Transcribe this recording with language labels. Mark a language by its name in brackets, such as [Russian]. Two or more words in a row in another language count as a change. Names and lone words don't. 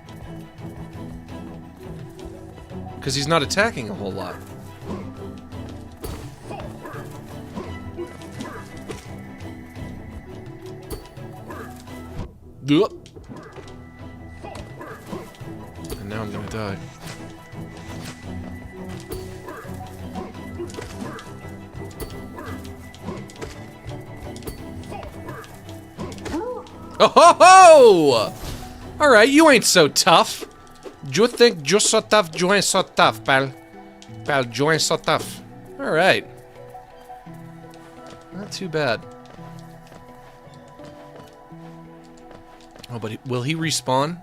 [English] Because he's not attacking a whole lot. And now I'm gonna die. Oh ho ho! Alright, you ain't so tough. You think you're so tough, you ain't so tough, pal. Pal, you ain't so tough. Alright. Not too bad. Oh, but will he respawn?